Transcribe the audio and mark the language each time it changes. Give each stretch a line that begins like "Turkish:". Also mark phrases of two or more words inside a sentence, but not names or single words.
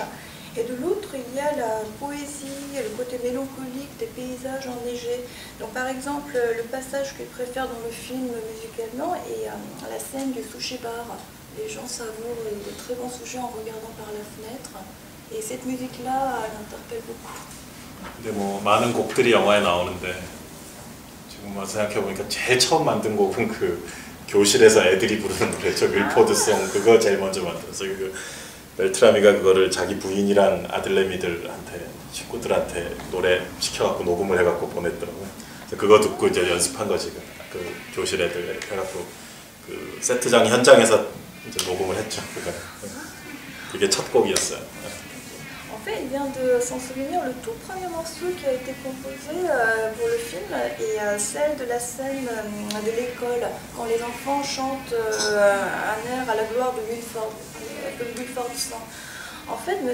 French: Et de l'autre, il y a la poésie, le côté mélancolique des paysages enneigés. Donc par exemple, le passage qu'il préfère dans le film musicalement est la scène du sushi bar. Les gens savourent de très bons sushis en regardant par la fenêtre. Et cette musique-là, elle interpelle beaucoup.
Korean: 근데 뭐 많은 곡들이 영화에 나오는데 지금 생각해보니까 제일 처음 만든 곡은 그 교실에서 애들이 부르는 노래죠. 밀포드송 그거 제일 먼저 만들었어요. 그 벨트라미가 그거를 자기 부인이랑 아들내미들한테 친구들한테 노래 시켜갖고 녹음을 해갖고 보냈더라고요. 그거 듣고 이제 연습한 거지. 그 교실 애들 해갖고 그 세트장 현장에서 이제 녹음을 했죠. 그게 첫 곡이었어요.
French: En fait, il vient de s'en souvenir, le tout premier morceau qui a été composé pour le film est celle de la scène de l'école, quand les enfants chantent un air à la gloire de Wilford Sang. En fait, M.